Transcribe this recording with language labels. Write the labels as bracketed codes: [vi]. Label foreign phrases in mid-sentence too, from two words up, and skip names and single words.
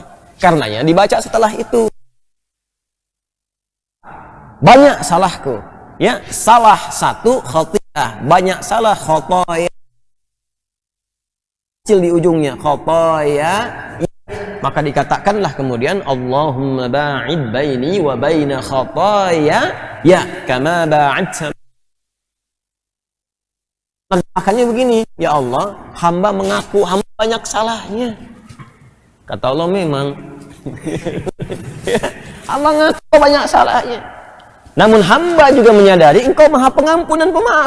[id] Karenanya dibaca setelah itu, banyak salahku, ya, salah satu khati'ah, banyak salah khotoya, kecil di ujungnya khotoya, maka dikatakanlah kemudian [ar] اللهم باعد بيني وبين خطاياي كما باعدت. [id] Makanya begini, ya Allah, hamba mengaku hamba banyak salahnya. Kata Allah, memang hamba mengaku banyak salahnya, namun hamba juga menyadari Engkau Maha Pengampun dan Pemaaf.